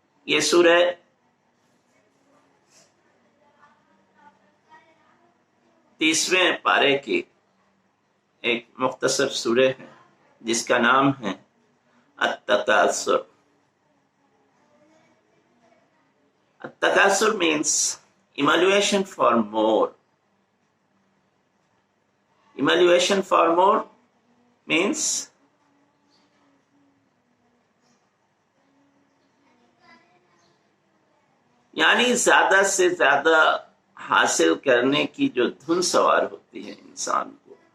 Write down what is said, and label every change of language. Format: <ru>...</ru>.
<ur>یہ سورہ تیسویں پارے کی ایک مختصر سورہ ہے جس کا نام ہے التکاثر.</ur> <en>التکاثر means emulation for more. Emulation for more means</en> <ur>یعنی زیادہ سے زیادہ حاصل کرنے کی جو دھن سوار ہوتی ہے انسان کو.</ur>